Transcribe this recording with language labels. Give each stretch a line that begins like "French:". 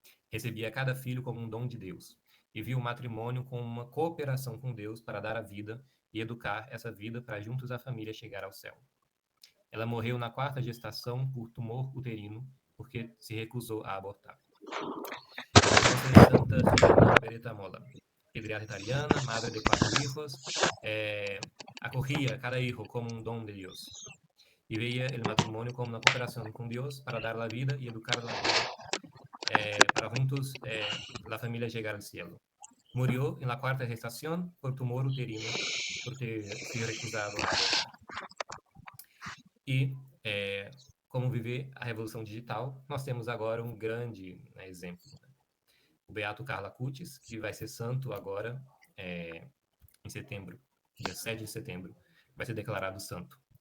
Portuguese: Recebia cada filho como um dom de Deus e viu o matrimônio como uma cooperação com Deus para dar a vida e educar essa vida para juntos a família chegar ao céu. Ela morreu na 4ª gestação por tumor uterino, porque se recusou a abortar.
Spanish: Então, Santa Gianna Beretta Molla, pediatra italiana, madre de 4 hijos, acogía cada hijo como un don de Dios y veía el matrimonio como una cooperación con Dios para dar la vida y educar la vida para juntos la familia llegar al cielo. Murió en la 4ª gestación por tumor uterino, porque se recusado a abortar.
Portuguese: E como viver a revolução digital, nós temos agora um grande exemplo. Né? O Beato Carlo Acutis, que vai ser santo agora em setembro, dia 7 de setembro, vai ser declarado santo.